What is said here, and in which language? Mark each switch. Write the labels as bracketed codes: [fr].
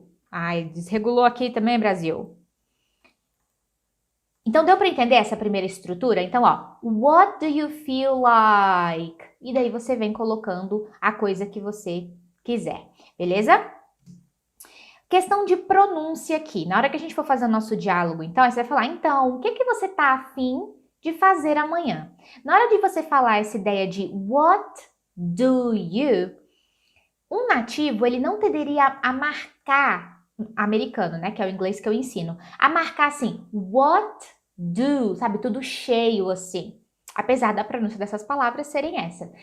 [pt] Ai, desregulou aqui também, Brasil. Então, deu para entender essa primeira estrutura? Então, ó, [en] what do you feel like? [pt] E daí você vem colocando a coisa que você quiser, beleza? Questão de pronúncia aqui. Na hora que a gente for fazer o nosso diálogo, então, aí você vai falar, então, o que você tá afim de fazer amanhã? Na hora de você falar essa ideia de [en] what do you, [pt] um nativo, ele não tenderia a marcar, americano, né, que é o inglês que eu ensino, a marcar assim, [en] what do, [pt] sabe, tudo cheio assim, apesar da pronúncia dessas palavras serem essa.